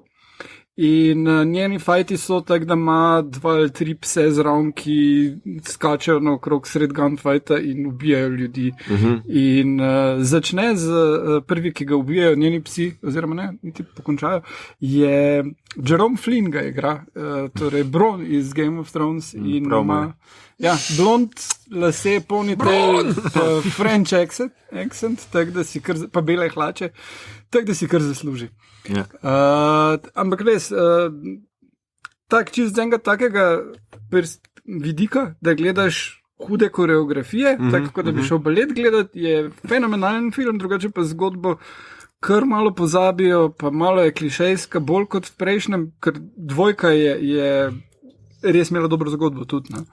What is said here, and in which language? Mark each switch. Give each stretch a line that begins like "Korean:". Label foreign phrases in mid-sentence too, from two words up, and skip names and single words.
Slovenian: In njeni fajti so tak, da ima 2 ali 3 pse zraven, ki skačejo naokrog sred gunfighta in ubijajo ljudi. In začne z prvi, ki ga ubijajo, njeni psi, oziroma ne, niti pokončajo, je Jerome Flynn ga igra, torej Bronn iz Game of Thrones. In ima blond lase,
English: ponytail, French accent,
Slovenian: tak, da si kar, pa bele hlače, tak, da si kar zasluži. Ampak res, tak čist z enega takega vidika, da gledaš hude koreografije, tako da bi šel balet gledati, je fenomenalen film, drugače pa zgodbo kar malo pozabijo, pa malo je klišejska, bolj kot v prejšnjem, ker dvojka je res imela dobro zgodbo tudi.